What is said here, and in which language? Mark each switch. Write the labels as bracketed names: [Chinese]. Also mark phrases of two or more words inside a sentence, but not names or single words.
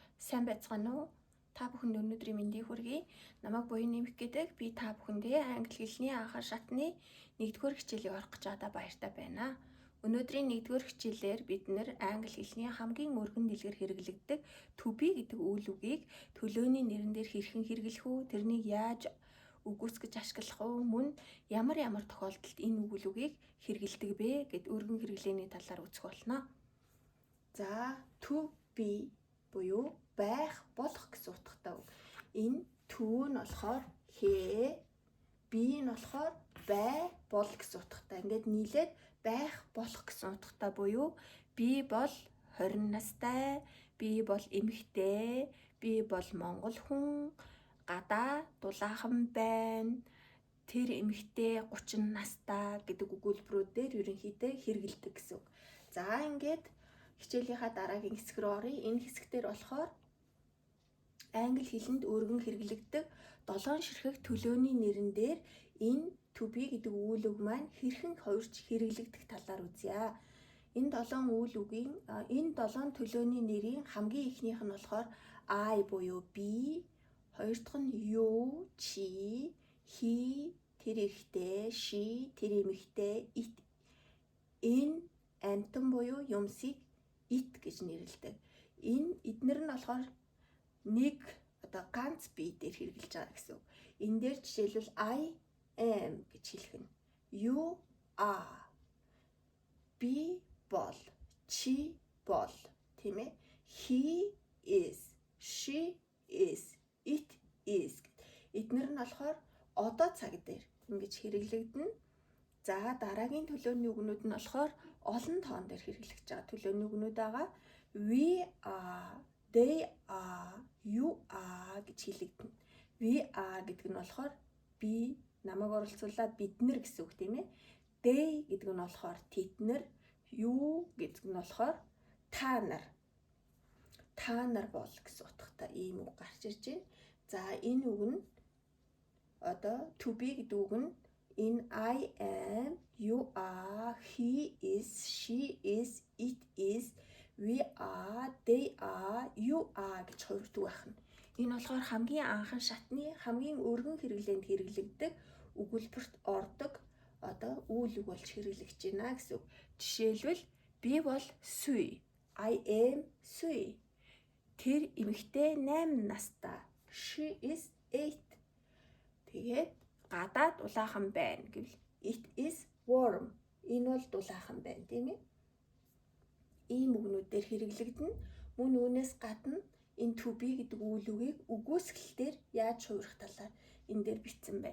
[Mongolian] Сайн байцгаана уу? Та бүхэнд өнөөдрийн мэндийг хүргэе. Намайг буян нэмэх гэдэг. Би та бүхэндээ англи хэлний анхаар шатны 1-р хичээлийг орох гэж байгаа баяртай байна. Өнөөдрийн 1-р хичээлээр бид англи хэлний хамгийн өргөн дэлгэр хэрэглэгддэг [English] to be [Mongolian] гэдэг үйл үгийг төлөөний нэрэн дээр хэрхэн хэрэглэх үү? Тэрнийг яаж үгүйсгэж ашиглах уу? Мөн ямар тохиолдолд энэ үйл үгийг хэрэглэдэг бэ гэд өргөн хэрэглээний талаар үзэх болно. За, [English] to be [Mongolian] буюу байх, болох гэсэн утгатай үг. Энэ to нь болохоор хээ, be нь болохоор бай, бол гэсэн утгатай. Ингээд нийлээд байх, болох гэсэн утгатай буюу би бол 20 настай, би бол эмэгтэй, би бол монгол хүн, гадаа дулаахан байна, тэр эмэгтэй 30 настай гэдэг өгүүлбэрүүдээр ерөнхийдөө хэрэгэлдэг гэсэн үг. За ингээд хичээлийнхаа дараагийн хэсэг рүү оръё. Энэ хэсгээр болохоор англи хэлэнд өргөн хэрэглэгддэг 7 ширхэг төлөөний нэрэн дээр энэ [English] to be [Mongolian] гэдэг үйл үг маань хэрхэн хувирч хэрэглэгдэх талаар үзье. Энэ 7 үйл үгийн энэ 7 төлөөний нэрийн хамгийн ихнийх нь болохоор I буюу би, хоёр дахь нь you, чи, he, тэр эрэгтэй, she, тэр эмэгтэй, it, энэ амтан буюу юмсыг it гэж нэрлэдэг. Энэ эднэр нь болохоор нэг ганц бие дээр хэрэгжилж байгаа гэсэн үг. Энэ дээр жишээлбэл [English] I am [Mongolian] гэж хэлэх нь. [English] You are. [Mongolian] Би бол, чи бол, тийм ээ? [English] He is, she is, it is. [Mongolian] Эднэр нь болохоор одоо цаг дээр ингэж хэрэглэгдэнэ. За дараагийн төлөөний үгнүүд нь болохоор олон тоон дээр хэрэглэж байгаа төлөөний үгнүүд байгаа. [English] We are, they are, you are [Mongolian] гэж хэлэгдэнэ. We are гэдэг нь болохоор би, намайг оролцуулаад бид нар гэсэн үг тийм ээ. They гэдэг нь болохоор тэд нар, you гэдэг нь болохоор та нар. Та нар бол гэсэн утгатай ийм үг гарч ирж байна. За энэ үг нь [English] to be [Mongolian] гэдэг үг нь [English] in I am, you are, he is, she is, it is, we are, they are, you are [Mongolian] гэж хувирдаг байна. Энэ болохоор хамгийн анхан шатны хамгийн өргөн хэрэглээнд хэрэглэгддэг өгүүлбэрт ордог үйл үг болж хэрэглэгдэж байна гэсэн үг. Жишээлбэл би бол Сүй, [English] I am Сүй. [Mongolian] Тэр эмэгтэй 8 настай, [English] she is 8. [Mongolian] Тэгээд гадаа дулаахан байна гэвэл [English] it is warm. [Mongolian] Энэ бол дулаахан байна, тийм ээ? Ийм үгнүүдээр хэрэглэгдэнэ. Мөн үүнээс гадна энэ [English] to be [Mongolian] гэдэг үйл үгийг үгүйсгэлээр яаж хувирах талаар энэ дээр бичсэн байна.